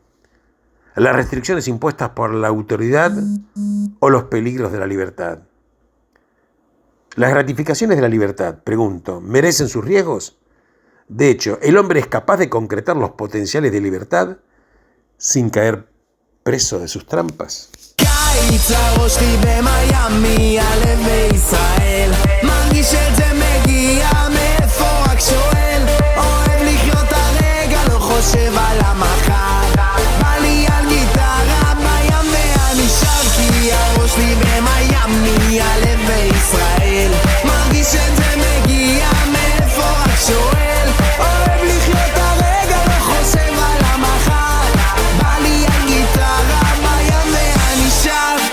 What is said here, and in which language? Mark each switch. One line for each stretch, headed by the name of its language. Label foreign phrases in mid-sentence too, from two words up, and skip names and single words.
Spanish: ¿Las restricciones impuestas por la autoridad o los peligros de la libertad? ¿Las gratificaciones de la libertad, pregunto, merecen sus riesgos? De hecho, el hombre es capaz de concretar los potenciales de libertad sin caer preso de sus trampas.
Hebrew: קיץ הראש לי במיאמי, הלב בישראל מרגיש את זה מגיע, מאיפה רק שואל אוהב לחיות הרגע, לא חושב על המחר בא לי על גיטרה בים ואני שר כי הראש לי במיאמי, הלב בישראל מרגיש את זה מגיע, מאיפה רק שואל אוהב לחיות הרגע, לא חושב על המחר בא לי על גיטרה בים ואני שר.